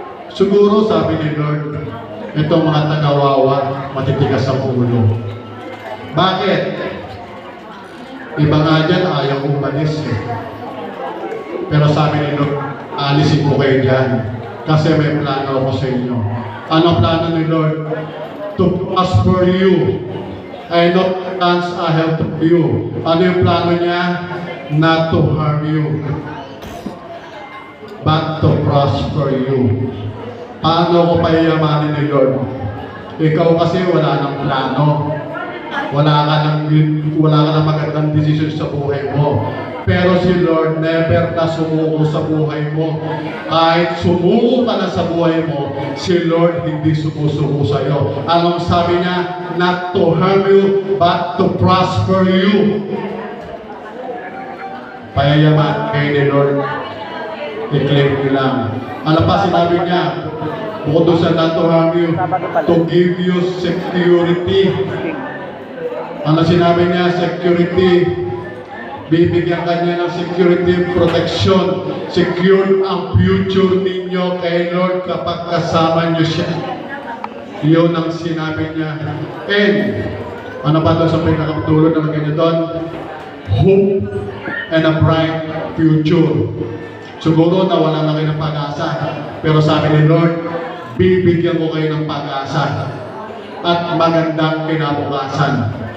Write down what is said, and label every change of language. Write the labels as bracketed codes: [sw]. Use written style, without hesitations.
[tl] Siguro, sabi ni Lord, itong mga tagawawa, matitigas ang ulo. Bakit? Iba nga dyan, ayaw umalis eh. Pero sabi ni Lord, alisin ko kayo dyan. Kasi may plano ako sa inyo. Ano plano ni Lord? [en] To prosper you. I know the plans I have for you. [tl] Ano yung plano niya? [en] Not to harm you, but to prosper you. [tl] Paano ko payamanin ni Lord? Ikaw kasi wala nang plano. Wala ka nang magandang decision sa buhay mo. Pero si Lord never na sumuko sa buhay mo. Kahit sumuko ka na sa buhay mo, si Lord hindi sumusuko sa iyo. Anong sabi niya? [en] Not to harm you, but to prosper you. [tl] Payayaman kayo ni Lord. I-claim nyo lang. Ano pa sinabi niya? Bukod doon sa [en] not to harm you, to give you security. [tl] Ano sinabi niya? Security. Bibigyan ka niya ng security protection. Secure ang future ninyo kay Lord kapag kasama niyo siya. Yun ang sinabi niya. And, ano pa doon sa pinakatulog na maganda doon? [en] Hope and a bright future. [tl] Siguro nawalan na kayo ng pag-asa. Pero sabi ni Lord, bibigyan ko kayo ng pag-asa at magandang kinabukasan.